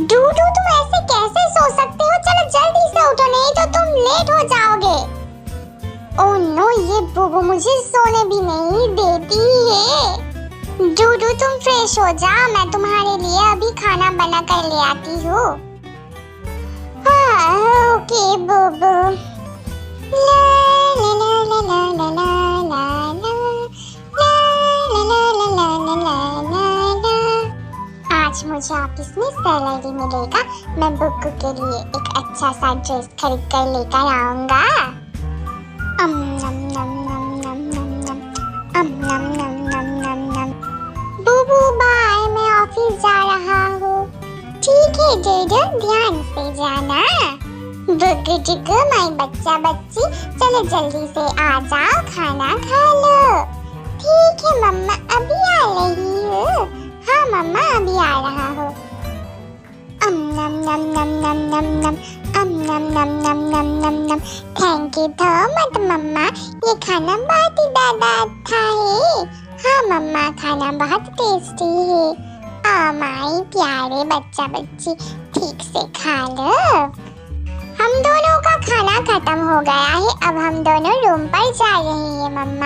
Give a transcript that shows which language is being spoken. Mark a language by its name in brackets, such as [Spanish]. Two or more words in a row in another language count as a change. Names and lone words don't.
[Hindi] डूडू तुम ऐसे कैसे सो सकते हो? चलो जल्दी से उठो, नहीं तो तुम लेट हो जाओगे। [English] oh no, [Hindi] ये बूबू मुझे सोने भी नहीं देती है। डूडू तुम फ्रेश हो जा, मैं तुम्हारे लिए अभी खाना बना कर ले आती हूँ। ओके बूबू। ला ला ला ला ला ला ला ला ला ला ला ला ला ला। आज मुझे ऑफिस में सैलरी मिलेगा, मैं बुक्कू के लिए एक अच्छा सा ड्रेस खरीद कर लेकर आऊंगा। नम नम नम नम नम नम नम नम नम नम नम। बूबू बाय, मैं ऑफिस जा रहा हूँ। ठीक है डूडू, ध्यान से जाना। बुग्गू डुग्गू माय बच्चा बच्ची, चलो जल्दी से आ जाओ, खाना खा लो। ठीक है मम्मा, अभी आ रही हूँ। हाँ मम्मा, अभी आ रहा हूँ। नम नम नम नम नम नम नम नम नम नम नम नम। [English] thank you [Hindi] तो मत मम्मा, ये खाना बहुत ही ज्यादा अच्छा है। हाँ मम्मा, खाना बहुत टेस्टी है। माई प्यारे बच्चा बच्ची, ठीक से खा लो। हम दोनों का खाना खत्म हो गया है, अब हम दोनों रूम पर जा रहे हैं मम्मा।